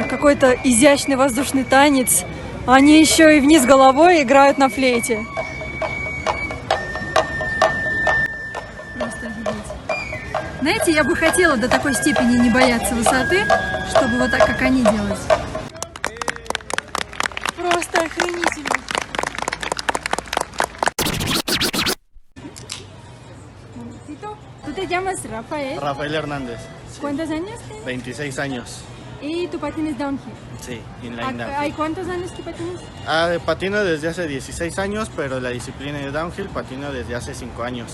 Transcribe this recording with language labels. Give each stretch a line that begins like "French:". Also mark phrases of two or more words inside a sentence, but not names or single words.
Russian: Какой-то изящный воздушный танец. Они еще и вниз головой играют на флейте. Просто офигеть. Знаете, я бы хотела до такой степени не бояться высоты, чтобы вот так, как они делают. Просто охренительно.
Spanish: ¿Tú te llamas Rafael? Rafael Hernández, ¿Cuántos años tienes? 26 años. Y tú patines downhill. Sí,
English: inline downhill.
Spanish: ¿Hay cuántos años que patinas? Patino desde hace 16 años, pero la disciplina de downhill patino desde hace 5 años.